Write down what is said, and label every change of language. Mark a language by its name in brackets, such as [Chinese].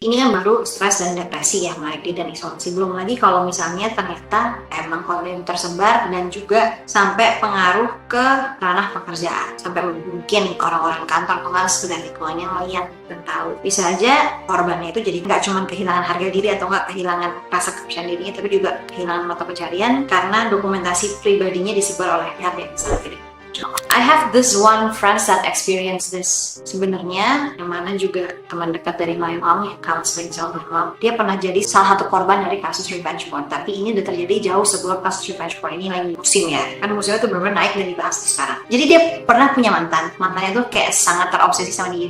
[Indonesian] Ini kan baru stres dan depresi ya, menarik diri dan isolasi. Belum lagi kalau misalnya ternyata emang konten tersebar dan juga sampai pengaruh ke ranah pekerjaan, sampai mungkin orang-orang kantor pengawas dan lingkungannya melihat dan tahu. Bisa aja korbannya itu jadi nggak cuma kehilangan harga diri atau nggak kehilangan rasa kepercayaan dirinya, tapi juga kehilangan mata pencarian karena dokumentasi pribadinya disebar oleh pihak yang salah pilih. [English] I have this one friends that experience this. [Indonesian] Sebenarnya yang mana juga teman dekat dari my mom, yang counseling sama mom, dia pernah jadi salah satu korban dari kasus revenge porn. Tapi ini udah terjadi jauh sebelum kasus revenge porn ini lagi musim ya. Kan musimnya tuh benar-benar naik dan dibahas sekarang. Jadi dia pernah punya mantannya tuh kayak sangat terobsesi sama dia.